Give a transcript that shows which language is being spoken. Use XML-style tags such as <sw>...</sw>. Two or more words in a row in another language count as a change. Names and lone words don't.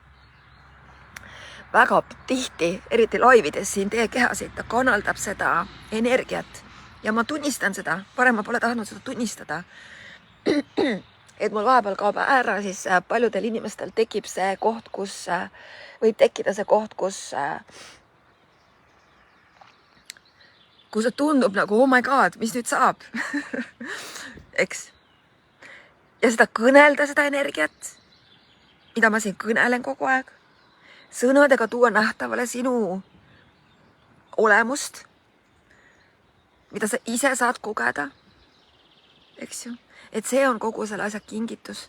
<et>Väga tihti, eriti laivides siin teie kehasid, ta kanaldab seda energiat ja ma tunnistan seda, varem ma pole tahtnud seda tunnistada. Et mul vahepeal kaob ära, siis paljudel inimestel tekib see koht, kus võib tekkida see koht, kus see tundub nagu,</et> <en>oh my god,</en> <et>mis nüüd saab? Eks? Ja seda kõnelda, seda energiat, mida ma siin kõnelen kogu aeg, sõnadega tuua nähtavale sinu olemust, mida sa ise saad kogeda, eks ju, et see on kogu selle asja kingitus.</et>